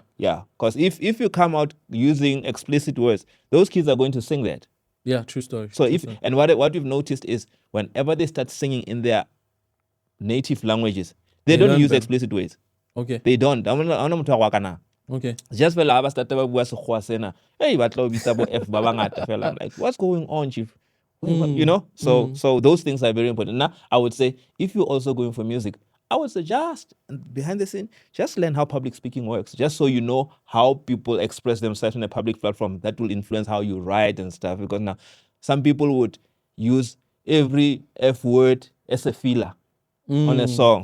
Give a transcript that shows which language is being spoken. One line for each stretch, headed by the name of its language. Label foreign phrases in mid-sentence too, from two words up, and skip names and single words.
English: Yeah, because if you come out using explicit words, those kids are going to sing that. Yeah, true story. So true story. and what we've noticed is whenever they start singing in their native languages, they don't use explicit words. Okay. They don't. Okay.
Southern Sotho: Just fela aba start ba bua sekgowa sena. Hey, ba tla o bitsa bo F ba bangata fela.
English: Like, what's going on, chief? You know? So those things are very important. Now, I would say if you're also going for music, I would suggest behind the scene, just learn how public speaking works. Just so you know how people express themselves in a public platform. That will influence how you write and stuff. Because now some people would use every F word as a filler on a song.